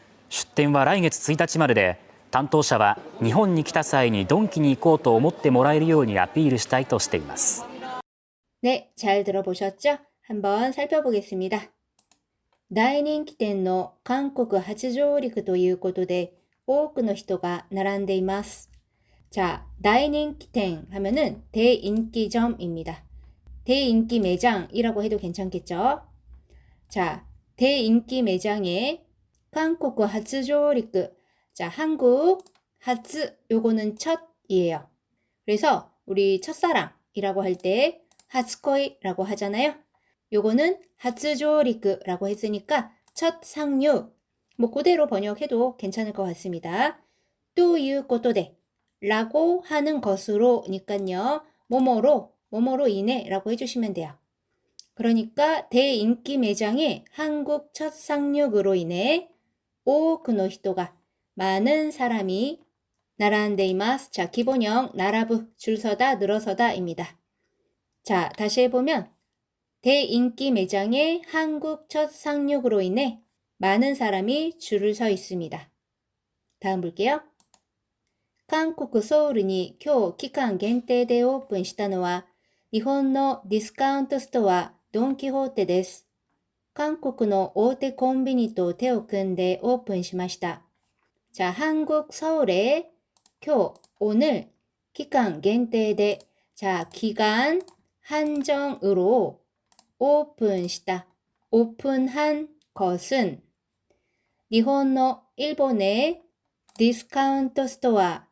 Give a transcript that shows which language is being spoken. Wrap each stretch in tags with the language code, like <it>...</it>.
<ja>出店は来月1日までで、担当者は日本に来た際にドンキに行こうと思ってもらえるようにアピールしたいとしています。</ja> <ko>네, 잘 들어보셨죠? 한번 살펴보겠습니다.</ko> <ja>大人気店の韓国初上陸ということで多くの人が並んでいます.</ja> <ko>자,</ko> <ja>大人気店</ja> <ko>하면은 대인기점입니다. 대인기 매장이라고 해도 괜찮겠죠? 자, 대인기 매장에 한국 하츠조리크. 자, 한국 하츠 요거는 첫이에요. 그래서 우리 첫사랑이라고 할 때 하츠코이라고 하잖아요. 요거는 하츠조리크라고 했으니까 첫 상륙. 뭐 그대로 번역해도 괜찮을 것 같습니다. 또</ko> <ja>いうことで</ja> <ko>라고 하는 것으로니까요. 뭐뭐로 인해라고 해주시면 돼요. 그러니까 대인기 매장에 한국 첫 상륙으로 인해 오크노 히토가 많은 사람이 나란데이마스. 자, 기본형 나라부 줄서다 늘어서다입니다. 자, 다시 해보면 대인기 매장에 한국 첫 상륙으로 인해 많은 사람이 줄을 서 있습니다. 다음 볼게요.</ko> <ja>한국 서울に今日期間限定でオープンしたのは日本のディスカウントストアドン・キホーテです。韓国の大手コンビニと手を組んでオープンしました。</ja> <ko>자, 한국 서울에 교 오늘 기간限定で 자, 기간 한정으로 오픈시다. 오픈한 것은 일본의 일본의 디스카운트 스토어.</ko>